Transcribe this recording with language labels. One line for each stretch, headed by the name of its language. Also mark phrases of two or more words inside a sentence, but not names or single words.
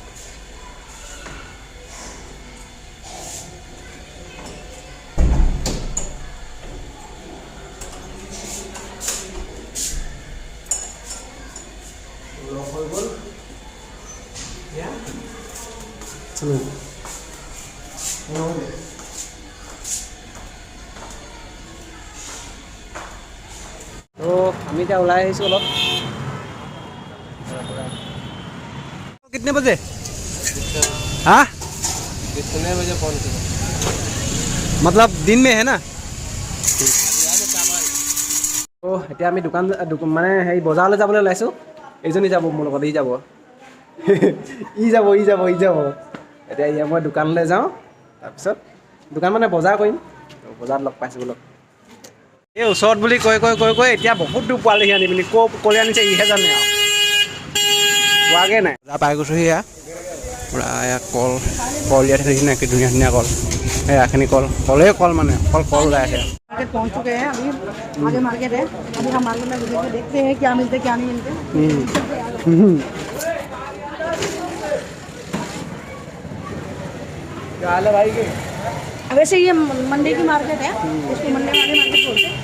Assamese: লগ হৈ গ'ল।
Hindi: चलो तो
Assamese: আমি এতিয়া ওলাই আহিছোঁ অলপ।
Hindi: कितने बजे? हाँ कितने बजे फोन किया? मतलब दिन में है ना?
Assamese: তো এতিয়া আমি দোকান মানে হেৰি বজাৰলৈ যাবলৈ ওলাইছোঁ। এইজনী যাব মোৰ লগত, ই যাব ই যাব। এতিয়া মই দোকানলৈ যাওঁ, তাৰপিছত দোকান মানে বজাৰ কৰিম। বজাৰত লগ পাইছোঁ বোলক। এই ওচৰত বুলি কৈ এতিয়া বহুত দূৰ পোৱালিহি আনি পিনি ক'লৈ আনিছে ইহে জানে আৰু। পোৱাগৈ নাই। বজাৰ পাই গৈছোঁহি। এয়া পূৰা এয়া কল দিয়া থাকিছে নে, কি ধুনীয়া ধুনীয়া কল। এয়াখিনি কল মানে অকল কল ওলাই আছে।
Hindi: मार्केट पहुंच चुके हैं, अभी आगे मार्केट है। अभी हम मार्केट में घुसेंगे, देखते हैं क्या मिलते क्या नहीं मिलते। क्या हाल है भाई के? वैसे ये मंडी की मार्केट है, इसको मंडी वाली मार्केट बोलते हैं।